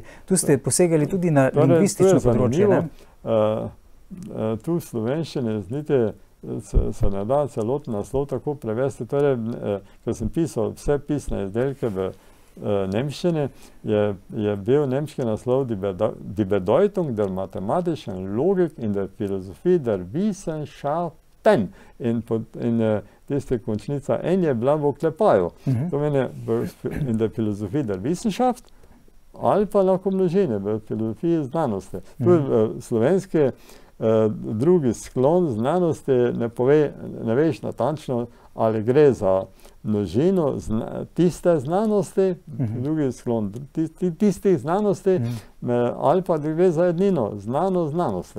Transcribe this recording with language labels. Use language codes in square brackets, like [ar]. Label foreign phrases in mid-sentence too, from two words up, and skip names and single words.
[sl] Tu ste posegali tudi na lingvistično področje. Tu v slovenščini se ne da celoten naslov tako prevesti. Torej, ko sem pisal vse pisne izdelke v nemščini, je bil nemški naslov [de] Die Bedeutung der mathematischen Logik in der Philosophie der Wissenschaften. [sl] In tiste končnica N je bila v oklepaju. To meni [de] in der Philosophie der Wissenschaft [sl] ali pa lahko množine v filozofiji znanosti. Tu slovenski drugi sklon znanosti ne veš natančno, ali gre za množino tiste znanosti, drugi sklon tistih znanosti, ali pa gre za ednino, znanosti.